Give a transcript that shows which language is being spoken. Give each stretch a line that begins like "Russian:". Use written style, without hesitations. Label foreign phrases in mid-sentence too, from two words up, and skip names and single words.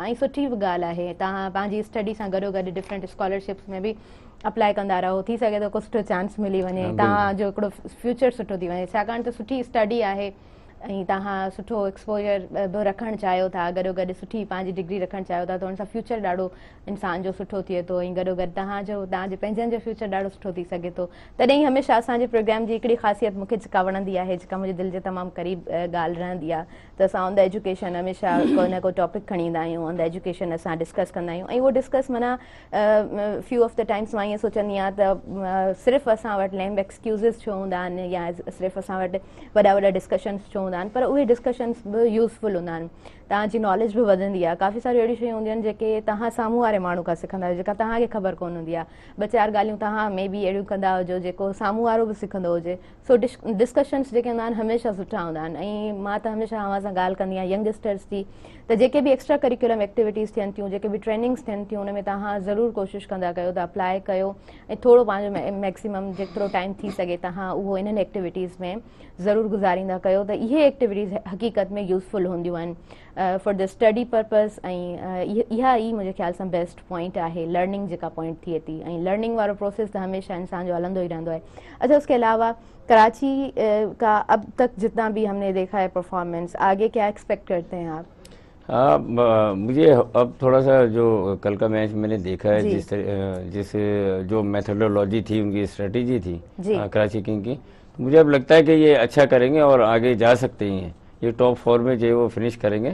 Sindhi: ऐं सुठी बि ॻाल्हि आहे तव्हां पंहिंजी स्टडी सां गॾो गॾु
English: different scholarships
Sindhi: में बि अप्लाई कंदा रहो थी सघे थो कुझु सुठो चांस मिली वञे तव्हांजो हिकिड़ो फ्यूचर सुठो थी वञे छाकाणि त सुठी स्टडी आहे ऐं तव्हां सुठो एक्सपोजर बि रखणु चाहियो था गॾो गॾु सुठी पंहिंजी डिग्री रखणु चाहियो था त हुन सां फ्यूचर ॾाढो इंसान जो सुठो थिए थो ऐं गॾो गॾु तव्हांजे पंहिंजनि जो फ्यूचर ॾाढो सुठो थी सघे थो। तॾहिं हमेशह असांजे प्रोग्राम जी हिकिड़ी ख़ासियत मूंखे जेका वणंदी आहे जेका मुंहिंजे दिलि जे तमामु क़रीब ॻाल्हि रहंदी आहे त असां
English: on the education
Sindhi: हमेशह को न को टॉपिक खणी ईंदा आहियूं
English: on the education
Sindhi: असां डिस्कस कंदा आहियूं ऐं उहो डिस्कस माना
English: few of the times
Sindhi: मां ईअं सोचंदी आहियां त सिर्फ़ु असां वटि
English: lame excuses
Sindhi: छो हूंदा आहिनि या सिर्फ़ु असां वटि वॾा वॾा डिस्कशन्स छो हूंदा आहिनि पर उहे डिस्कशन्स बि यूज़फुल हूंदा आहिनि तव्हांजी नॉलेज बि वधंदी आहे। काफ़ी सारियूं अहिड़ियूं शयूं हूंदियूं आहिनि जेके तव्हां साम्हूं वारे माण्हू खां सिखंदा आहियो जेका तव्हांखे ख़बर कोन हूंदी आहे ॿ चारि ॻाल्हियूं तव्हां में बि अहिड़ियूं कंदा हुजो जेको साम्हूं वारो बि सिखंदो हुजे सो डिस्कशन्स जेके हूंदा आहिनि हमेशह सुठा हूंदा आहिनि। ऐं मां त हमेशह अव्हां सां ॻाल्हि कंदी आहियां यंगस्टर्स जी त जेके बि
English: extra curriculum activities
Sindhi: थियनि थियूं जेके बि ट्रेनिंग्स थियनि थियूं उन में तव्हां ज़रूरु कोशिशि कंदा कयो त अप्लाई कयो ऐं थोरो पंहिंजो मैक्सिमम जेतिरो टाइम थी सघे तव्हां उहो इन्हनि एक्टिविटीज़ में ज़रूरु गुज़ारींदा कयो त इहे एक्टिविटीज़ हक़ीक़त में यूज़फुल हूंदियूं आहिनि
English: for the study purpose
Sindhi: ऐं इहा ई मुंहिंजे ख़्याल सां
English: best point
Sindhi: आहे लर्निंग जेका पॉइंट थिए थी ऐं लर्निंग वारो प्रोसेस त हमेशह इंसान जो हलंदो ई रहंदो आहे।
Urdu: اچھا اس کے علاوہ کراچی کا اب تک جتنا بھی ہم نے دیکھا ہے پرفارمنس آگے کیا ایکسپیکٹ کرتے ہیں آپ? ہاں مجھے اب تھوڑا سا جو کل کا میچ میں نے دیکھا ہے جس جو میتھوڈولوجی تھی ان کی اسٹریٹیجی تھی کراچی کنگ کی تو مجھے اب لگتا ہے کہ یہ اچھا کریں گے اور آگے جا سکتے ہیں یہ ٹاپ 4 میں جو ہے وہ فنش کریں گے.